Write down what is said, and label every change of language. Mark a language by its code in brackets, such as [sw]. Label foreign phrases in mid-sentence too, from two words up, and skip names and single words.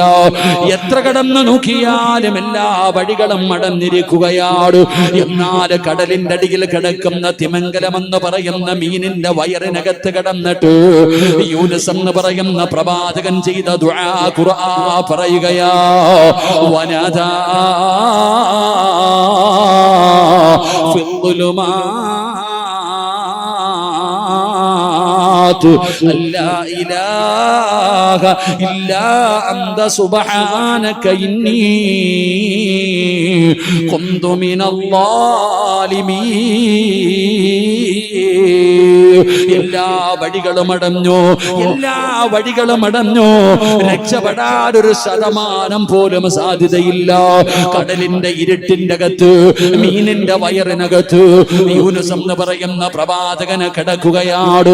[ml] എത്ര കടന്നു നോക്കിയാലും എല്ലാ വഴികളും അടഞ്ഞിരിക്കുകയാണ്. എന്നാൽ പിന്നാലെ കടലിന്റെ അടിയിൽ കിടക്കുന്ന തിമംഗലമെന്ന് പറയുന്ന മീനിന്റെ വയറിനകത്ത് കിടന്നിട്ട് യൂനുസ് എന്ന് പറയുന്ന പ്രവാചകൻ ചെയ്ത ദുആ ഖുർആൻ പറയുകയാ [ar] ونادى لا إله إلا أنت سبحانك إني كنت من الظالمين [ml] എല്ലാ വഴികളും അടഞ്ഞു രക്ഷപ്പെടാൻ ഒരു ശതമാനം പോലും സാധ്യതയില്ല കടലിന്റെ ഇരുട്ടിന്റെ അകത്ത് മീനിന്റെ വയറിനകത്ത് യൂനുസ് എന്ന് പറയുന്ന പ്രവാചകന് കിടക്കുകയാണ്